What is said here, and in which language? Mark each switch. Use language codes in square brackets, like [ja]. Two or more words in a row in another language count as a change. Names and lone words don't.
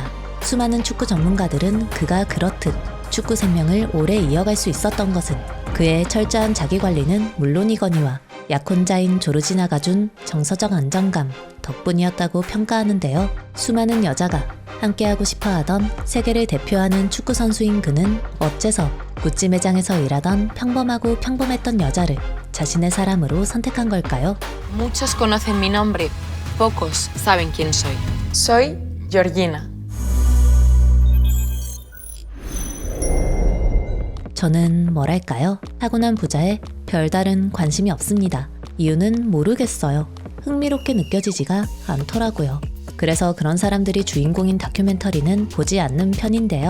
[ko] 수많은 축구 전문가들은 그가 그렇듯 축구 생명을 오래 이어갈 수 있었던 것은 그의 철저한 자기관리는 물론이거니와 약혼자인 조르지나가 준 정서적 안정감 덕분이었다고 평가하는데요. 수많은 여자가 함께하고 싶어하던 세계를 대표하는 축구 선수인 그는 어째서 구찌 매장에서 일하던 평범하고 평범했던 여자를 자신의 사람으로 선택한 걸까요? [es] Muchos conocen mi nombre, pocos saben quién soy. Soy Georgina. [ko] 저는 뭐랄까요? 타고난 부자에 별다른 관심이 없습니다. 이유는 모르겠어요. 흥미롭게 느껴지지가 않더라고요. 그래서 그런 사람들이 주인공인 다큐멘터리는 보지 않는 편인데요.